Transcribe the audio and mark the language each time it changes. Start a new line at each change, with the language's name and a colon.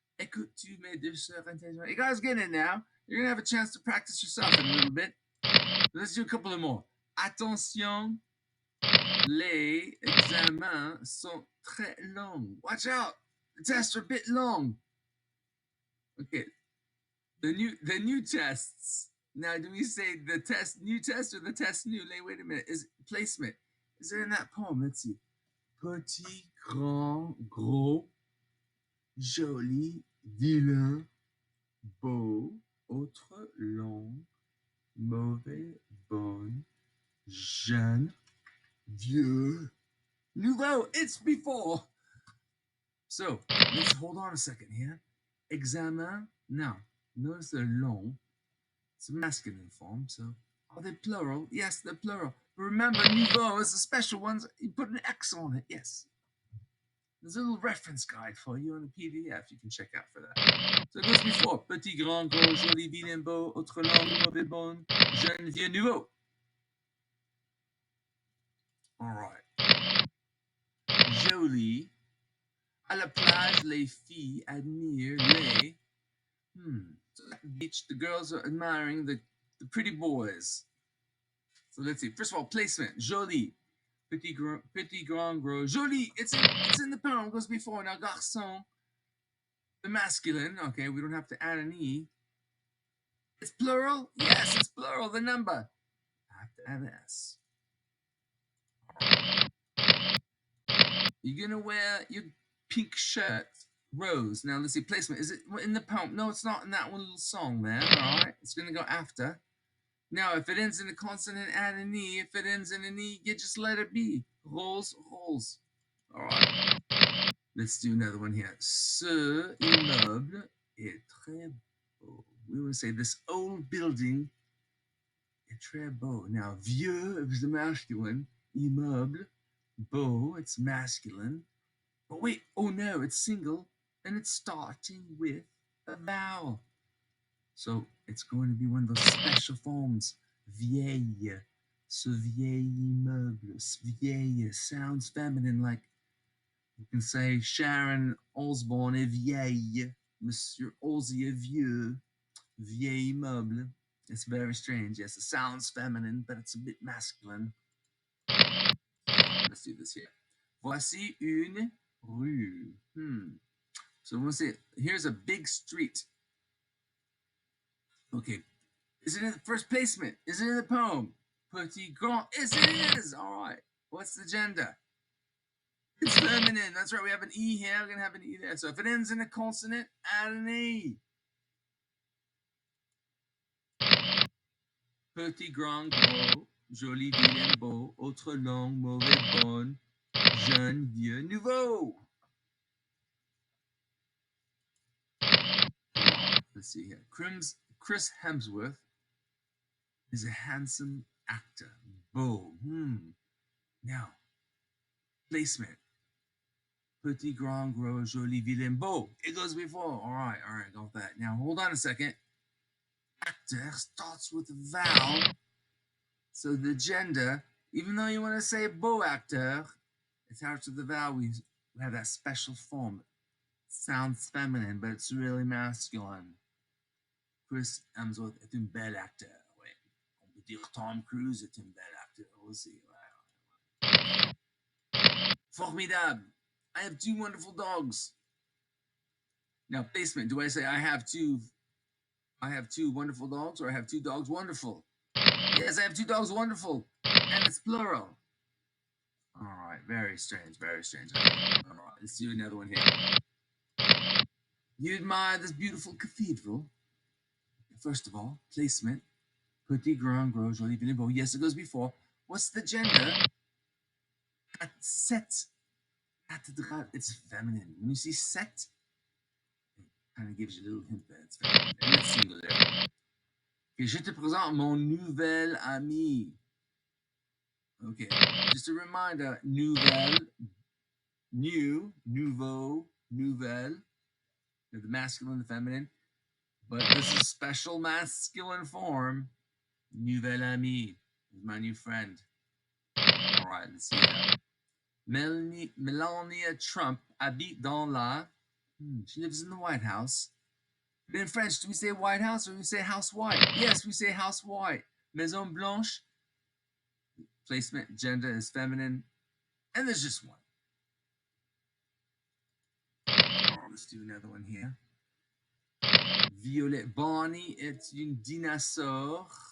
French: Écoutes-tu mes deux sœurs intelligentes?
English: You guys get it now. You're going to have a chance to practice yourself in a little bit. Let's do a couple of more.
French: Attention, les examens sont très longs.
English: Watch out. The tests are a bit long. Okay. The new tests. Now, do we say the new test or the test new? Wait a minute. Is placement? Is it in that poem? Let's see.
French: Petit, grand, gros, joli, vilain, beau, autre langue, mauvais, bon, jeune, vieux, nouveau.
English: It's before. So let's hold on a second here. Examen. Now, notice they're long. It's a masculine form, so are they plural? Yes, they're plural. But remember, nouveau is the special ones. You put an X on it, yes. There's a little reference guide for you on the PDF you can check out for that. So it goes before.
French: Petit, grand, gros, joli, vilain, beau, autre langue, mauvais, bon, jeune, vieux, nouveau.
English: All right.
French: Jolie. À la plage, les filles admirent les...
English: So at the beach, the girls are admiring the pretty boys. So let's see. First of all, placement. Jolie.
French: Petit, grand, gros.
English: Jolie. It's in the poem. It goes before. Now, garçon. The masculine. Okay, we don't have to add an E. It's plural? Yes, it's plural. The number. I have to add an S. You're going to wear your pink shirt. Rose. Now, let's see. Placement. Is it in the poem? No, it's not in that one little song there. All right. It's going to go after. Now, if it ends in a consonant, add an E. If it ends in an E, you just let it be. Rose, rose. All right. Let's do another one here.
French: Ce immeuble est très beau.
English: We will say this old building
French: est très beau.
English: Now, vieux is the masculine. Immeuble. Beau, it's masculine. But wait, oh no, it's single. And it's starting with a vowel. So it's going to be one of those special forms.
French: Vieille. Ce vieil immeuble.
English: Vieille sounds feminine, like you can say Sharon Osborne
French: est vieille. Monsieur Ozzy est vieux.
English: Vieil immeuble. It's very strange. Yes, it sounds feminine, but it's a bit masculine. Let's do this here.
French: Voici une rue.
English: So we'll say, here's a big street. Okay. Is it in the first placement? Is it in the poem? Petit grand. Yes, it is. All right. What's the gender? It's feminine. That's right. We have an E here. We're going to have an E there. So if it ends in a consonant, add an E.
French: Petit, grand, gros, joli, vilain, beau, autre langue, mauvais, bonne, jeune, vieux, nouveau.
English: Let's see here. Chris Hemsworth is a handsome actor. Beau. Now, placement.
French: Petit, grand, gros, joli, vilain, beau.
English: It goes before. All right, got that. Now, hold on a second. Actor starts with a vowel. So the gender, even though you want to say beau acteur, it starts with the vowel. We have that special form. It sounds feminine, but it's really masculine.
French: Chris Hemsworth est un bel acteur. Ouais. On peut dire Tom Cruise est un bel acteur aussi. Ouais. Formidable.
English: I have two wonderful dogs. Now, placement. Do I say I have two wonderful dogs, or I have two dogs wonderful? Yes, I have two dogs wonderful. And it's plural. All right, very strange, very strange. All right, let's do another one here. You admire this beautiful cathedral. First of all, placement.
French: Petit, grand, gros, joli, vilain, beau.
English: Yes, it goes before. What's the gender? Set. Cathédrale. It's feminine. When you see set, it kind of gives you a little hint that it's feminine. And it's singular.
French: Okay, je te présente mon nouvel ami.
English: Okay, just a reminder, nouvelle, new, nouveau, nouvelle. The masculine, the feminine. But this is special masculine form. Nouvel ami is my new friend. All right, let's see that.
French: Melania Trump habite dans la...
English: she lives in the White House. But in French, do we say White House or do we say House White? Yes, we say House White. Maison Blanche. Placement, gender is feminine. And there's just one. Let's do another one here.
French: Violet. Bonnie est une dinosaure.